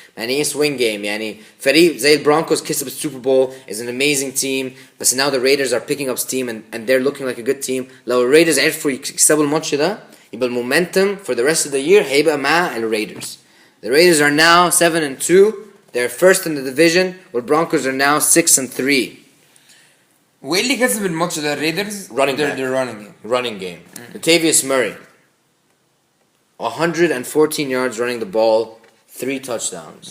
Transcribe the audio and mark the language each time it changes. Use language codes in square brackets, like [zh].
[ar] يعني ايه swing game؟ يعني فريق زي البرونكوز كسب السوبر بول [en] is an amazing team. بس now the Raiders are picking up steam and they're looking like a good team. [ar] لو الريدرز عرفوا يكسبوا الماتش ده يبقى المومنتم [en] for the rest of the year [ar] هيبقى مع الريدرز. [en] The Raiders are now 7-2. They're first in the division. والبرونكوز are now 6-3. [ar] وايه اللي كسب الماتش ده الريدرز؟ [en] running game. Latavius Murray 114 yards running the ball, 3 touchdowns.